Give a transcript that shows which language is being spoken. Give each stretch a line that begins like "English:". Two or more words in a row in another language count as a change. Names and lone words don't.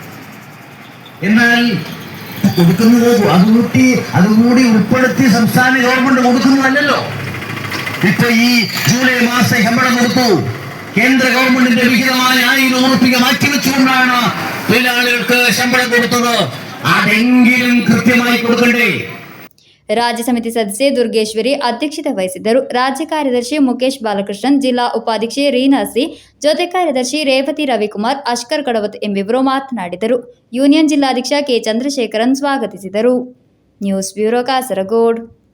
Malayalam: എന്നാൽ കൊടുക്കുന്നത് അതുകൂടി ഉൾപ്പെടുത്തി സംസ്ഥാന ഗവൺമെന്റ് കൊടുക്കുന്നതല്ലോ. ഇപ്പൊ ഈ ജൂലൈ മാസം ശമ്പളം കൊടുത്തു. കേന്ദ്ര ഗവൺമെന്റിന്റെ വിഹിതമായ 1000 രൂപ മാറ്റിവെച്ചുകൊണ്ടാണ് തൊഴിലാളികൾക്ക് ശമ്പളം കൊടുത്തത്. അതെങ്കിലും കൃത്യമായി കൊടുക്കണ്ടേ?
Kannada: ರಾಜ್ಯ ಸಮಿತಿ ಸದಸ್ಯೆ ದುರ್ಗೇಶ್ವರಿ ಅಧ್ಯಕ್ಷತೆ ವಹಿಸಿದ್ದರು. ರಾಜ್ಯ ಕಾರ್ಯದರ್ಶಿ ಮುಖೇಶ್ ಬಾಲಕೃಷ್ಣನ್, ಜಿಲ್ಲಾ ಉಪಾಧ್ಯಕ್ಷೆ ರೀನಾ ಸಿ, ಜೊತೆ ಕಾರ್ಯದರ್ಶಿ ರೇವತಿ ರವಿಕುಮಾರ್, ಅಶ್ಕರ್ ಕಡವತ್ ಎಂಬಿವರು ಮಾತನಾಡಿದರು. ಯೂನಿಯನ್ ಜಿಲ್ಲಾಧ್ಯಕ್ಷ ಕೆ ಚಂದ್ರಶೇಖರನ್ ಸ್ವಾಗತಿಸಿದರು. ನ್ಯೂಸ್ ಬ್ಯೂರೋ, ಕಾಸರಗೋಡು.